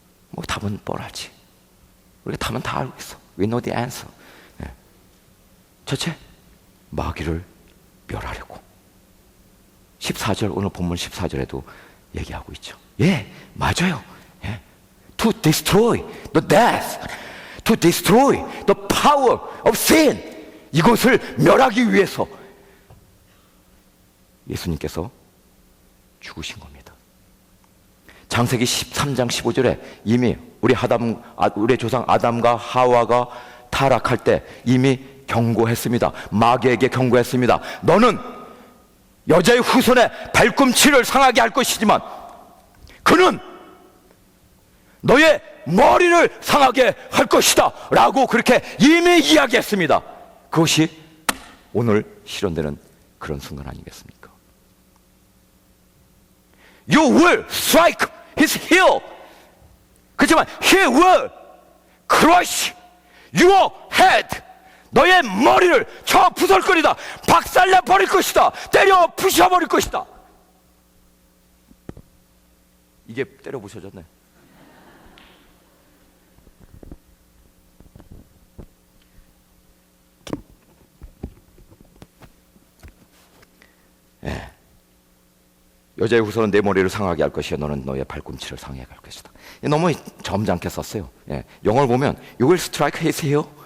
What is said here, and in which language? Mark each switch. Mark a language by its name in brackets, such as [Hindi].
[Korean] 뭐 답은 뻔하지. 우리가 답은 다 알고 있어. [English] We know the answer. [Korean] 네. 첫째, 마귀를 멸하려고. 14절, 오늘 본문 14절에도 얘기하고 있죠. 예, 맞아요. 예. [English] To destroy the death, to destroy the power of sin, [Korean] 이것을 멸하기 위해서 예수님께서 죽으신 겁니다. 창세기 13장 15절에 이미 우리 조상 아담과 하와가 타락할 때 이미 경고했습니다. 마귀에게 경고했습니다. 너는 여자의 후손의 발꿈치를 상하게 할 것이지만 그는 너의 머리를 상하게 할 것이다 라고 그렇게 이미 이야기했습니다. 그것이 오늘 실현되는 그런 순간 아니겠습니까? [English] You will strike his heel. [Korean] 그렇지만 [English] he will crush your head. [Korean] 너의 머리를 쳐 부설거리다, 박살내 버릴 것이다, 때려 부셔버릴 것이다. 이게 때려 부셔졌네. 예. 여자의 후손은 내 머리를 상하게 할 것이요 너는 너의 발꿈치를 상하게 할 것이다. 너무 점잖게 썼어요. 예. 영어를 보면 [English] You will strike his heel.